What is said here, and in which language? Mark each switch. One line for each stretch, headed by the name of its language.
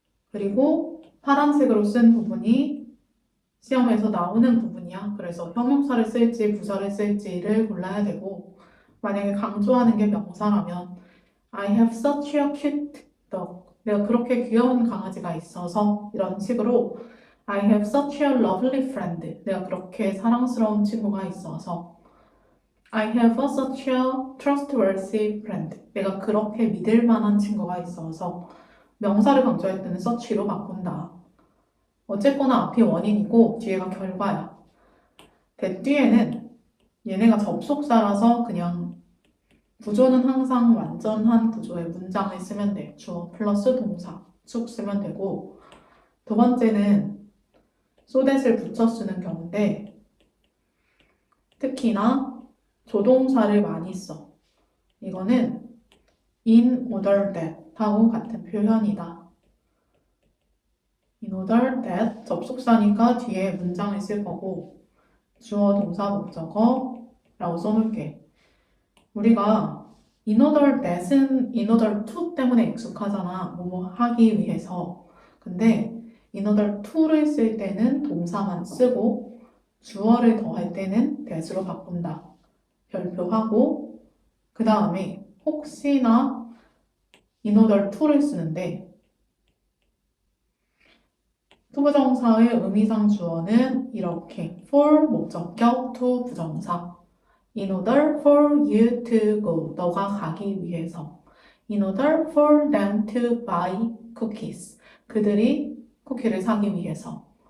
Korean: 그리고 파란색으로 쓴 부분이 시험에서 나오는 부분이야. 그래서 형용사를 쓸지 부사를 쓸지를 골라야 되고 만약에 강조하는 게 명사라면
English: I have such a cute dog.
Korean: 내가 그렇게 귀여운 강아지가 있어서 이런 식으로
English: I have such a lovely friend.
Korean: 내가 그렇게 사랑스러운 친구가 있어서
English: I have such a trustworthy friend.
Korean: 내가 그렇게 믿을 만한 친구가 있어서 명사를 강조할 때는 such로 바꾼다. 어쨌거나 앞이 원인이고 뒤에가 결과야. that 뒤에는 얘네가 접속사라서 그냥 구조는 항상 완전한 구조의 문장을 쓰면 돼. 주어 플러스 동사 쭉 쓰면 되고 두 번째는 so that을 붙여 쓰는 경우인데 특히나 조동사를 많이 써. 이거는 in order that 하고 같은 표현이다. in order that 접속사니까 뒤에 문장을 쓸 거고 주어 동사 목적어라고 써놓을게. 우리가 in order that은 in order to 때문에 익숙하잖아. 뭐뭐 하기 위해서. 근데 in order to를 쓸 때는 동사만 쓰고 주어를 더할 때는 that으로 바꾼다. 별표하고 그 다음에 혹시나 in order to를 쓰는데 투부정사의 의미상 주어는 이렇게 for 목적격 to 부정사
English: in order for you to go
Korean: 너가 가기 위해서
English: in order for them to buy cookies
Korean: 그들이 쿠키를 사기 위해서